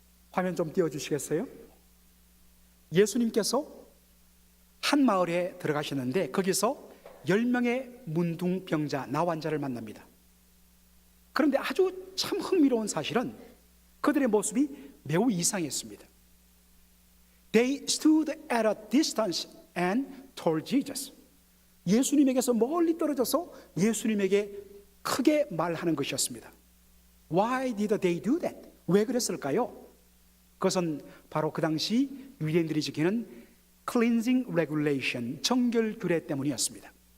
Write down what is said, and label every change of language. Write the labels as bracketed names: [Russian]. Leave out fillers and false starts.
[Korean] 화면 좀 띄워주시겠어요? 예수님께서 한 마을에 들어가셨는데 거기서 10명의 문둥병자 나환자를 만납니다. 그런데 아주 참 흥미로운 사실은 그들의 모습이 매우 이상했습니다. [English] They stood at a distance and told Jesus. [Korean] 예수님에게서 멀리 떨어져서 예수님에게 크게 말하는 것이었습니다. [English] Why did they do that? [Korean] 왜 그랬을까요? 그것은 바로 그 당시 유대인들이 지키는 [English] cleansing regulation, [Korean] 정결규례 때문이었습니다.